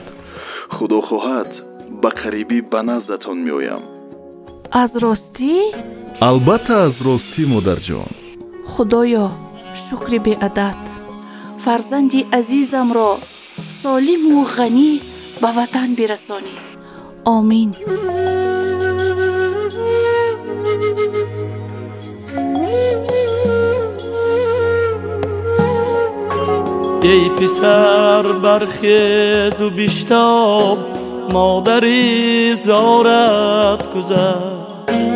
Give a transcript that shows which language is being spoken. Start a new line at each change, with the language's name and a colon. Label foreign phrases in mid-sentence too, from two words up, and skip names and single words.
Tajik: худо хоҳад ба қарибӣ ба наздатон меоям. аз ростӣ? албатта аз ростӣ модарҷон. худоё шукри беадад, фарзанди азизамро солиму ғанӣ ба ватан бирасонӣ. омин.
Persian: ای پسر برخیز و بیشتاب، مادری زارت گذشت.